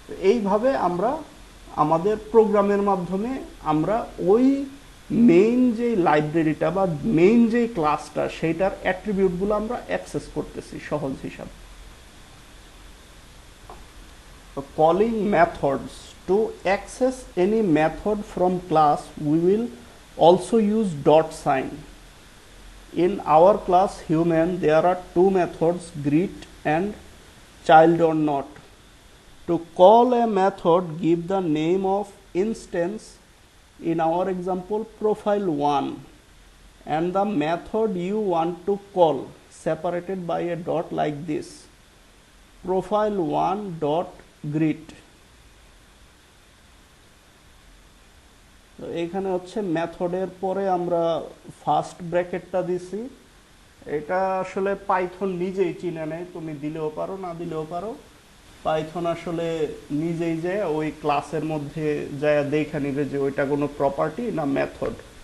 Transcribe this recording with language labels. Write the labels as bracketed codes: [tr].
[bn] এইভাবে আমরা আমাদের প্রোগ্রামের মাধ্যমে আমরা ওই মেইন যে লাইব্রেরিটা বা মেইন যে ক্লাসটা, সেইটার অ্যাট্রিবিউটগুলো আমরা অ্যাক্সেস করতেছি সহজ হিসাব। [en] Calling methods. To access any method from class, we will also use dot sign. In our class human, there are two methods, greet and child or not. To call a method, give the name of instance, in our example profile1, and the method you want to call, separated by a dot like this, profile1 dot greet। [bn] তো এখানে হচ্ছে মেথডের পরে আমরা first ব্র্যাকেটটা দিছি। এটা আসলে Python নিজেই চিনে নেয়, তুমি দিলেও পারো না দিলেও পারো। পাইথন আসলে নিজেই যায় ওই ক্লাসের মধ্যে যায় দেখে নিবে যে ওইটা কোনো প্রপার্টি না মেথড।